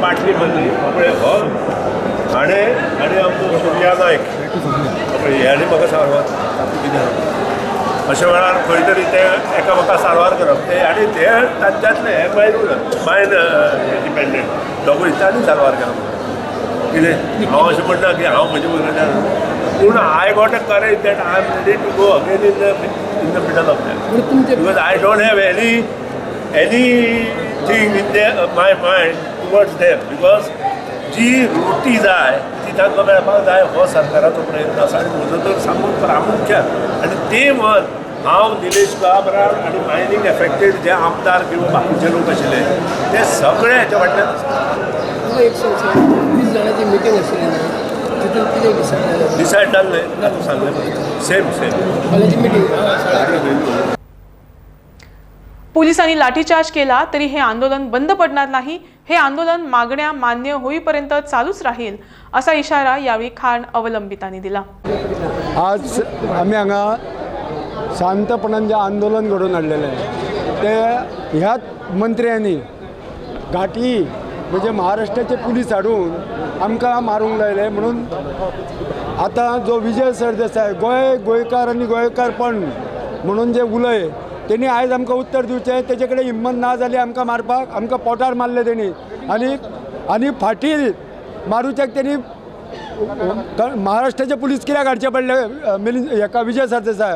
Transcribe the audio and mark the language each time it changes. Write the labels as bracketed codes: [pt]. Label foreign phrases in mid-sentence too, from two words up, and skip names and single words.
[kok] बाटली मारली पळय हय, आनी आमचो सुर्या नायक पळय ह्यानी म्हाका सारवार कितें अशा वेळार खंय तरी ते एका म्हाका सारवार करप ते, आनी ते तांच्यातले हे [en] mine dependent [kok] दोगूय तांणी सारवार केलो। कितें हांव अशें म्हणटा की हांव म्हजे बरोबर, पूण [en] I got a courage that I am ready to go again in the middle of that, because I don't have anything in my mind towards them, because [kok] जी रोटी जाय ती तांकां मेळपाक जाय हो सरकाराचो प्रयत्न आसा। आनी म्हजो तर सामको प्रामुख्यान, आनी ते मत हांव निलेश गाबरान आनी [en] mining affected [kok] जे आमदार किंवा बाकीचे लोक आशिल्ले ते सगळे हेच्या फाटल्यान आसा। 20 जाणांची मिटींग आशिल्ली न्हू, तितून कितें डिसायड जाल्लें सांगलें सेम [en] collegiate meeting. [mr] पोलिसांनी लाठीचार्ज केला तरी हे आंदोलन बंद पडणार नाही, हे आंदोलन मागण्या मान्य होईपर्यंत चालूच राहील असा इशारा यावेळी खाण अवलंबितांनी दिला। [kok] आज आम्ही हांगा शांतपणान जे आंदोलन घडोवन हाडलेलें ते ह्याच मंत्र्यांनी घाटी म्हणजे महाराष्ट्राचे पुलीस हाडून आमकां मारूंक लायले। म्हणून आतां जो विजय सरदेसाय गोंयकार आनी गोंयकारपण म्हणून जे उलय तेणी आयज आमकां उत्तर दिवचें, तेजे कडेन हिम्मत ना जाली आमकां मारपाक, आमकां पोटार मारले तेणी, आनी फाटीं मारूच्याक तेणी महाराष्ट्राचे पुलीस कित्याक हाडचे पडले हेका विजय सरदेसाय।